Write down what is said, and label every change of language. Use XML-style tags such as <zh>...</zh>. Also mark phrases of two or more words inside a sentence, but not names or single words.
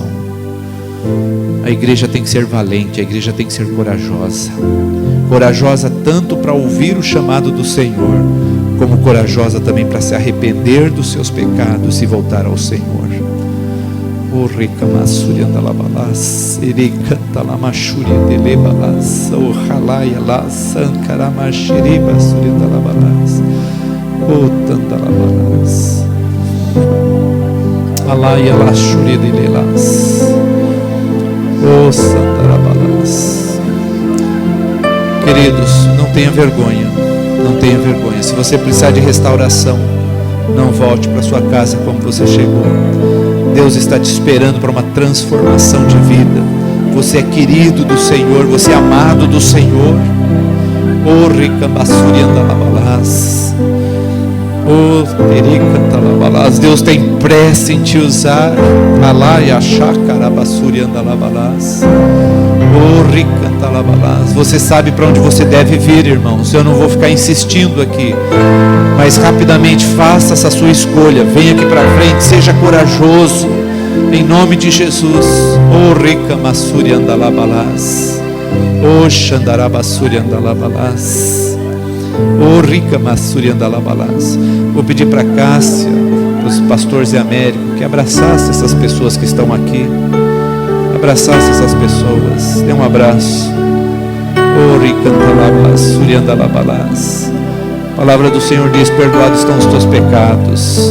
<pt>A igreja tem que ser valente, a igreja tem que ser corajosa. Corajosa tanto para ouvir o chamado do Senhor, como corajosa também para se arrepender dos seus pecados e voltar ao Senhor. O recamassuri andalabalas, ele canta la machuri delebalas, o ralaia la sancaramachiri basuri andalabalas, o tandalabalas, alaia la churi delelas, o sandarabalas. Queridos, não tenha vergonha, não tenha vergonha. Se você precisar de restauração, não volte para sua casa como você chegou. Deus está te esperando para uma transformação de vida. Você é querido do Senhor, você é amado do Senhor. O ricambassuri andalabalas, o tericantalabalas. Deus tem pressa em te usar. Alaia chacarabassuri andalabalas, o ricantalabalas. Você sabe para onde você deve vir, irmãos. Eu não vou ficar insistindo aqui, mas rapidamente faça essa sua escolha. Venha aqui para frente, seja corajoso, em nome de Jesus. O ricamassuri andalabalas, o xandarabassuri andalabalas, o ricamassuri andalabalas. Vou pedir para Cássia, para os pastores de Américo, que abraçasse essas pessoas que estão aqui. Abraçasse essas pessoas. Dê um abraço. O ricantalabassuri andalabalas. A palavra do Senhor diz: perdoados estão os teus pecados.</pt>